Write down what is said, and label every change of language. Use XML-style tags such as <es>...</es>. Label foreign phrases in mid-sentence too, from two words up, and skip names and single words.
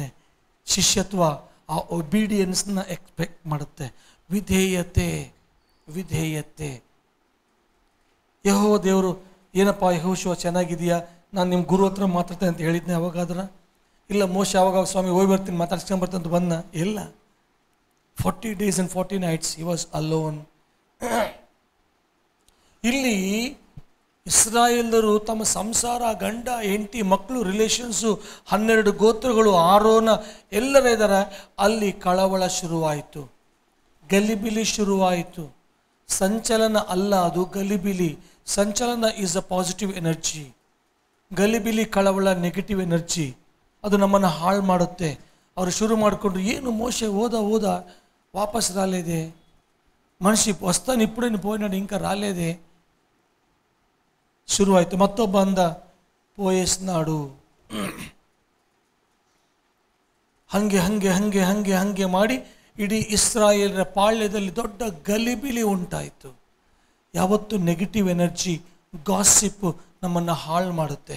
<kn>ಶಿಷ್ಯತ್ವ ಆ</kn> <en>obediencena expect</en> <kn>ಮಾಡುತ್ತೆ. ವಿಧೇಯತೆ. ಯೆಹೋವ ದೇವರು, ಏನಪ್ಪ ಯೆಹೋಶುವ ಚೆನ್ನಾಗಿದೆಯಾ, ನಾನು ನಿಮ್ಮ ಗುರು ಹತ್ರ ಮಾತಾಡ್ತೇನೆ ಅಂತ ಹೇಳಿದ್ನೆ ಅವಾಗಾದ್ರೆ? ಇಲ್ಲ. ಮೋಶೆ ಅವಾಗ ಸ್ವಾಮಿ ಹೋಗಿ ಬರ್ತೀನಿ, ಮಾತಾಡ್ಸ್ಕೊಂಡು ಬರ್ತೀನಿ ಅಂತ ಬಂದ? ಇಲ್ಲ.</kn> <en>40 days and 40 nights he was alone.</en> <kn>ಇಲ್ಲಿ ಇಸ್ರಾಯೇಲರು ತಮ್ಮ ಸಂಸಾರ, ಗಂಡ ಹೆಂಡತಿ, ಮಕ್ಕಳು, ರಿಲೇಷನ್ಸು, 12 ಗೋತ್ರಗಳು, ಆರೋನ ಎಲ್ಲರ ಇದ್ದಾರೆ. ಅಲ್ಲಿ ಕಳವಳ ಶುರುವಾಯಿತು, ಗಲಿಬಿಲಿ ಶುರುವಾಯಿತು. ಸಂಚಲನ ಅಲ್ಲ, ಅದು ಗಲಿಬಿಲಿ. ಸಂಚಲನ</kn> <en>is a positive energy.</en> <kn>ಗಲಿಬಿಲಿ, ಕಳವಳ</kn> <en>negative energy.</en> <kn>ಅದು ನಮ್ಮನ್ನು ಹಾಳು ಮಾಡುತ್ತೆ. ಅವರು ಶುರು ಮಾಡಿಕೊಂಡ್ರು,</kn> <te>ఏను మోశె ఓద వాపస్ రాలేదె, మనుష్య వస్తాను ಇప్పుడే పోయినాడు ఇంకా రాలేదే.</te> <kn>ಶುರುವಾಯಿತು. ಮತ್ತೊಬ್ಬ ಅಂದ, ಪೋಯಸ್ನಾಡು. ಹಂಗೆ ಮಾಡಿ ಇಡೀ ಇಸ್ರಾಯೇಲರ ಪಾಳ್ಯದಲ್ಲಿ ದೊಡ್ಡ ಗಲಿಬಿಲಿ ಉಂಟಾಯಿತು. ಯಾವತ್ತು</kn> <en>negative energy,</en> <kn>ಗಾಸಿಪ್ ನಮ್ಮನ್ನು ಹಾಳು ಮಾಡುತ್ತೆ.</kn>